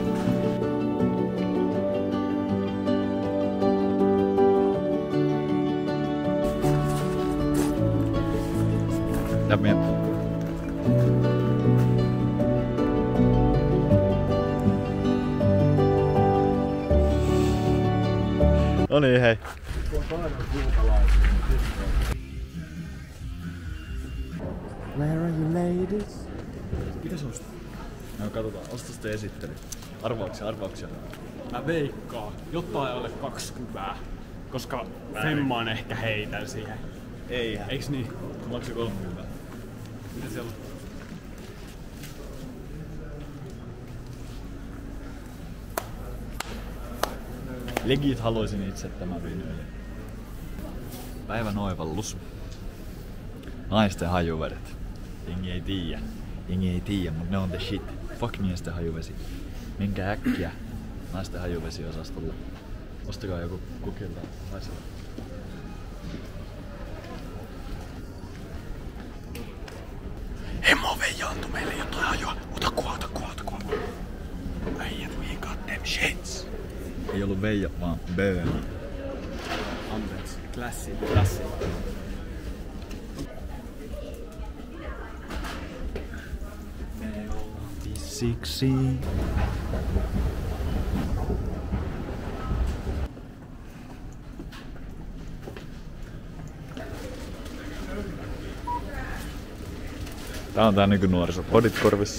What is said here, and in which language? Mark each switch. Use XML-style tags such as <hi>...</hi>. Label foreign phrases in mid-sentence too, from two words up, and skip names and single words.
<fi>Mitä no niin, hei.</fi> <en>Where are you ladies?</en> <fi>Mitäs ostaa? No katsotaan, osta sitten esittely. Arvauksia. Mä veikkaan jotain alle 20. Koska femmaan ehkä heitän siihen. Eihän. Eiks niin? Maksaa 30. Mitä siellä on? Legit haluaisin itse tämän vinyylin. Päivän oivallus. Naisten hajuvedet. Jengi ei tiedä, mut ne on</fi> <en>the shit.</en> <fi>Fuck miesten hajuvesi. Menkää äkkiä naisten hajuvesiosastolle. Ostakaa joku kukilta. Haisella. Hemmo veijaantui meille jotain hajua. Ota kuva. Äijät,</fi> <en>we got them shits.</en> <fi>Ei ollut Veija, vaan Bööni. Anteeksi. Klassi. Siksi. Tää on tää nykynuoriso. Podit korvissa.</fi>